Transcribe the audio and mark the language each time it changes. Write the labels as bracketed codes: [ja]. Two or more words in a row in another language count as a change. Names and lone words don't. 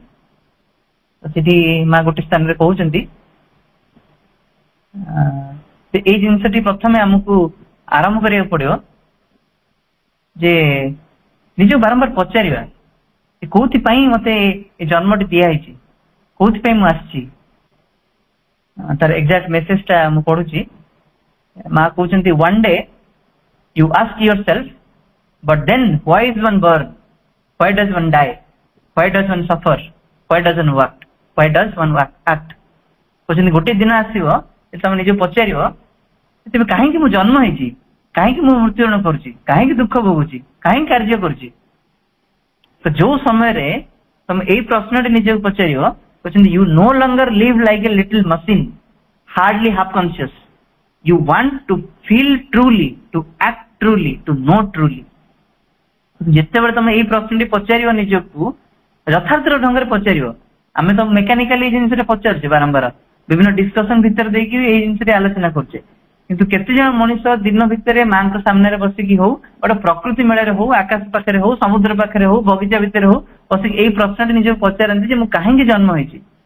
[or] ସେଠି ମା ଗୋଟେ ସ୍ଥାନରେ କହୁଛନ୍ତି ଏଇ ଜିନିଷଟି ପ୍ରଥମେ ଆମକୁ ଆରମ୍ଭ କରିବାକୁ ପଡିବ ଯେ ନିଜକୁ ବାରମ୍ବାର ପଚାରିବା କୋଉଥିପାଇଁ ମତେ ଏ ଜନ୍ମଟି ଦିଆହେଇଛି, କୋଉଥିପାଇଁ ମୁଁ ଆସିଛି। ତାର [en] exact message [or] ଟା ମୁଁ ପଢୁଛି। ମା କହୁଛନ୍ତି [en] one day you ask yourself but then why is one born, why does one die, why does one suffer, why does one work, why does one act। [or] କହୁଛନ୍ତି ଗୋଟେ ଦିନ ଆସିବ ତମେ ନିଜକୁ ପଚାରିବ ତେବେ କାହିଁକି ମୁଁ ଜନ୍ମ ହେଇଛି, କାହିଁକି ମୁଁ ମୃତ୍ୟୁବରଣ କରୁଛି, କାହିଁକି ଦୁଃଖ ଭୋଗୁଛି, କାହିଁକି କାର୍ଯ୍ୟ କରୁଛି। ତ ଯୋଉ ସମୟରେ ତମେ ଏଇ ପ୍ରଶ୍ନଟି ନିଜକୁ ପଚାରିବ, କହୁଛନ୍ତି [en] you no longer live like a little machine, hardly half conscious, you want to feel truly, to act truly, to know truly। [or] ଯେତେବେଳେ ତମେ ଏଇ ପ୍ରଶ୍ନଟି ପଚାରିବ ନିଜକୁ ଯଥାର୍ଥ ଢଙ୍ଗରେ ପଚାରିବ। ଆମେ ତ ମେକାନିକାଲି ଏଇ ଜିନିଷଟା ପଚାରୁଛେ ବାରମ୍ବାର, ବିଭିନ୍ନ ଡିସ୍କସନ ଭିତରେ ଦେଇକି ଏଇ ଜିନିଷଟି ଆଲୋଚନା କରୁଛେ, କିନ୍ତୁ କେତେ ଜଣ ମଣିଷ ଦିନ ଭିତରେ ମାଙ୍କ ସାମ୍ନାରେ ବସିକି ହଉ, ଗୋଟେ ପ୍ରକୃତି ମେଳାରେ ହଉ, ଆକାଶ ପାଖରେ ହଉ, ସମୁଦ୍ର ପାଖରେ ହଉ, ବଗିଚା ଭିତରେ ହଉ, ବସିକି ଏଇ ପ୍ରଶ୍ନଟି ନିଜକୁ ପଚାରନ୍ତି ଯେ ମୁଁ କାହିଁକି ଜନ୍ମ ହେଇଛି।